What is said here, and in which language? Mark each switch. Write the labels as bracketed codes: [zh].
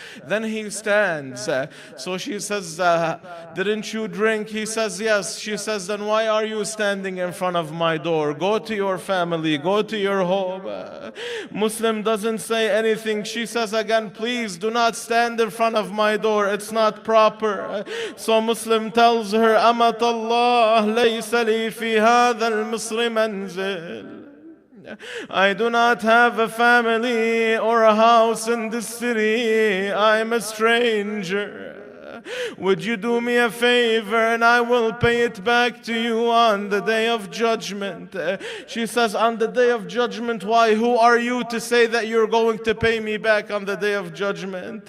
[en] Then he stands. So she says, didn't you drink? He says yes. She says, then why are you standing in front of my door? Go to your family, go to your home. Muslim doesn't say anything. She says again, please do not stand in front of my door. It's not proper. So Muslim tells her, [ar] أمة الله ليس لي في هذا المصر منزل. [en] I do not have a family or a house in this city. I'm a stranger. Would you do me a favor and I will pay it back to you on the day of judgment? She says, on the day of judgment, why? Who are you to say that you're going to pay me back on the day of judgment?